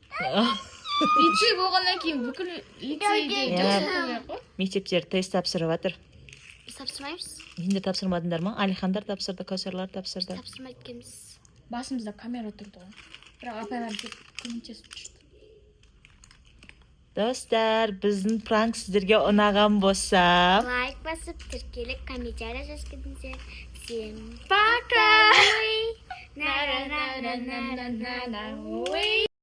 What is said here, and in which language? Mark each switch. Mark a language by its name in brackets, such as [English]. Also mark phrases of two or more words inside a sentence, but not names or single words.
[Kazakh] Лицей болғаннан кейін бүкіл лицейде жақсы оқиды ғой. Мектептер тест тапсырып жатыр. Біз тапсырмаймыз. Сендер тапсырмадыңдар ма? Алихандар тапсырды, Кәусарлар тапсырды. Тапсырмайды екенбіз. Басымызда камера тұрды ғой. Бірақ апайлар келіп көмектесіп жүрді. [Uzbek] Dostlar, bizning prank sizlarga unagan bo'lsa, [Kazakh] Лайк басып, тіркеліп, комментарий жазғызыңыздар. [Russian] Всем пока!